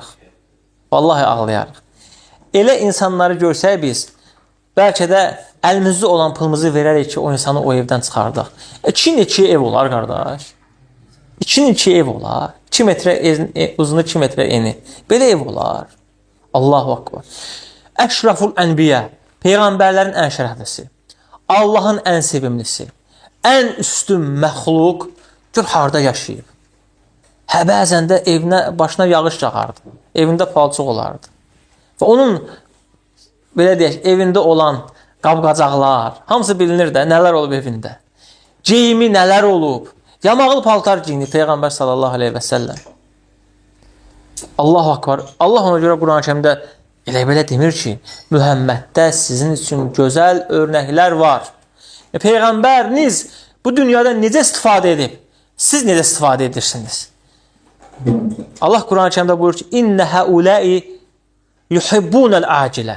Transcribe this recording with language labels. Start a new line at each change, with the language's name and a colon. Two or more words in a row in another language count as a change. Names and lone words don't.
Azerbaijani: Vallahi ağlayarıq. Elə insanları görsək biz, bəlkə də əlimizdə olan pılımızı verərək ki, o insanı o evdən çıxardıq. 2 ev olar, qardaş. 2 ev olar. 2 metrə uzunu, 2 metrə eni. Belə ev olar.
Arabic: الله أكبر.
Azerbaijani: Əşraful ənbiyə, Peyğəmbərlərin ən şərəflisi, Allahın ən sevimlisi, ən üstün məxluq gör harda yaşayıb. Bəzən də evinə, başına yağış yağardı. Evində palçıq olardı. Və onun, belə deyək, evində olan qab-qacaqlar, hamısı bilinir də, nələr olub evində. Geyimi nələr olub. Yamaqlı paltar giyinir Peyğəmbər
Arabic: صلى الله عليه وسلم. الله أكبر.
Azerbaijani: Allah ona görə Quran-ı Kərimdə elə-belə demir ki, Mühəmməddə sizin üçün gözəl örnəklər var. Peyğəmbəriniz bu dünyada necə istifadə edib? Siz necə istifadə edirsiniz? Allah Quran-ı Kərimdə buyurur ki,
Arabic: إن هؤلاء يحبون العاجلة.